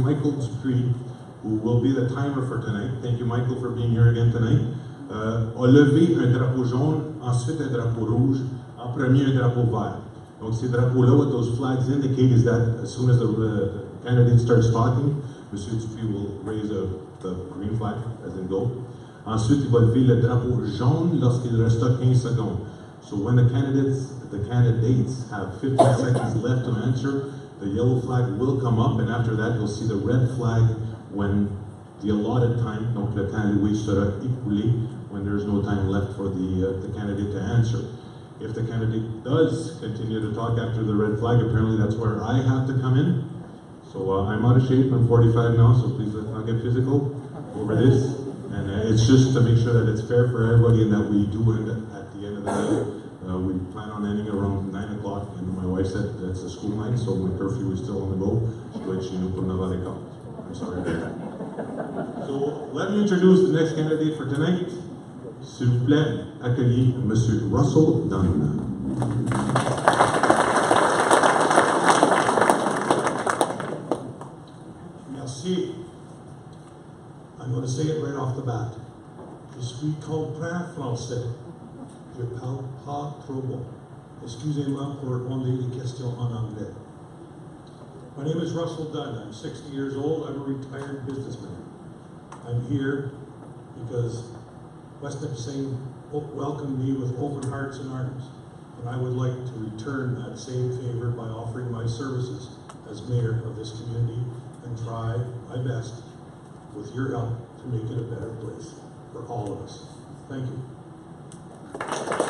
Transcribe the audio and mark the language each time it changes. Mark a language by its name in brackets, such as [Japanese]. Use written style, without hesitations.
[English] Michael Dupree, who will be the timer for tonight, thank you, Michael, for being here again tonight, [French] a levé un drapeau jaune, ensuite un drapeau rouge, en premier un drapeau vert. Donc ces drapeaux-là, [English] what those flags indicate is that as soon as the candidate starts talking, Mr. Dupree will raise the green flag, as in go. [French] Ensuite, il va lever le drapeau jaune lorsqu'il reste 15 secondes. [English] So when the candidates have 15 seconds left to answer, the yellow flag will come up, and after that, you'll see the red flag when the allotted time, [French] donc le temps alloué sera écoulé, [English] when there's no time left for the candidate to answer. If the candidate does continue to talk after the red flag, apparently that's where I have to come in. So I'm out of shape, I'm 45 now, so please let's not get physical over this. And it's just to make sure that it's fair for everybody and that we do end at the end of the day. We plan on ending around 9 o'clock, and my wife said it's a school night, so my curfew is still on the go. I'm sorry about that. So let me introduce the next candidate for tonight. [French] S'il vous plaît, accueillez M. Russell Dunn. Merci. [English] I'm going to say it right off the bat. [French] Je suis comprends français. Je parle pas trop bon. Excusez-moi pour répondre les questions en anglais. [English] My name is Russell Dunn. I'm 60 years old. I'm a retired businessman. I'm here because West Nipissing welcomed me with open hearts and arms, and I would like to return that same favor by offering my services as mayor of this community and try my best, with your help, to make it a better place for all of us. Thank you.